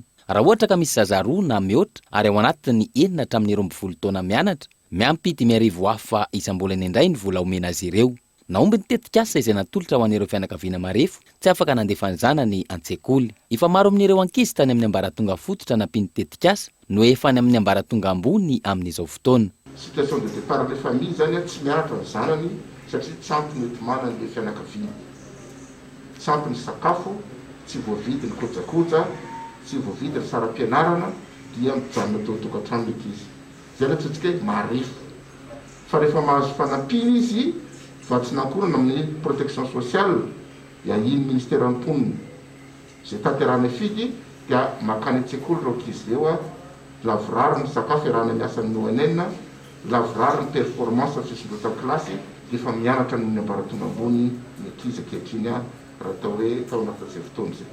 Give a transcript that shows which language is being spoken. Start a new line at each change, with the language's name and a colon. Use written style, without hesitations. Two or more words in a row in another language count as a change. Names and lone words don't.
Malagasy: Raha ohatra ka misy zaza roa na mihoatra ary ao anatiny enina hatramin'ny 12 taona mianatra, miampy 10,000 hafa isam-bolana indray ny vola omena azy ireo. Naomby ny tetikasa izay natolotra ho an'ireo fianakaviana marefo tsy afaka nandefa ny zanany an-tsekoly. Efa maro amin'ireo ankizy tany amin'ny ambaratonga fototra nampiany tetikasa no efa any amin'ny ambaratonga ambony amin'izao fotoana.
French: Situation de départ des familles
Malagasy: zany tsy miaraka ny zanany satria tsy ampy mety manana le fianakaviana. Tsy ampy ny sakafo, tsy voavidy ny kojakoja, tsy voavidy ny saram-pianarana dia mijanona tao tokantrano mety izy. Zay ny atsotsika hoe marefo. Fa rehefa mahazo fanampiana izy vatsinankorana amin'ny
French: protection sociale
Malagasy: dia iny ministère amponiny zay tanterana fidy dia makany an-tsekoly reo ankizy reo a lavorary ny sakafo iarahana miasa amin'ny ONN lavorary ny performance fisondrota kilasy dia efa mianatra amin'ny ambaratonga ambony ny ankizy ankehitriny a raha atao hoe tao anatin'izay fotoana zay.